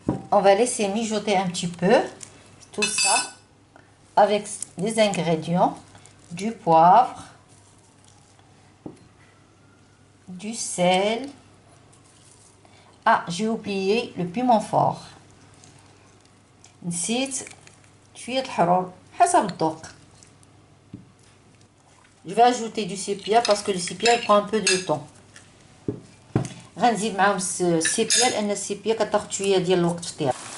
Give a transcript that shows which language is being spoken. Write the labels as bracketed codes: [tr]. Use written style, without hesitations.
[fr] On va laisser mijoter un petit peu tout ça avec les ingrédients, du poivre, du sel. Ah, j'ai oublié le piment fort. [ar] نسيت شوية الحرور حسب الذوق. [fr] Je vais ajouter du sépia parce que le sépia il prend un peu de temps. [ar] غنزيد معاهم السيبيا لان السيبيا كتاخد شويه ديال الوقت في الطياب.